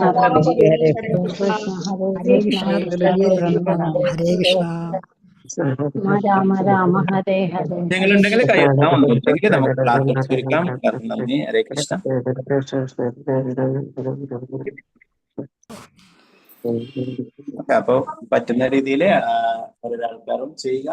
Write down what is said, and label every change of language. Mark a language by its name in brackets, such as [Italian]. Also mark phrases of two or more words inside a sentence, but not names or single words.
[Hindi] प्रभु जी हरे कृष्णा प्रभु जी प्रणमाम. हरे कृष्णा. [Sanskrit] राम राम हरे हरे. [Malayalam] ഞങ്ങളുണ്ടെങ്കിൽ കൈയെത്താം, ഒന്നുമില്ലെങ്കിൽ നമുക്ക് ക്ലാസ് ചുരുക്കാം. നന്ദി. ഹരേ കൃഷ്ണ. അപ്പൊ പറ്റുന്ന രീതിയിൽ ഓരോരാൾക്കാരും ചെയ്യുക.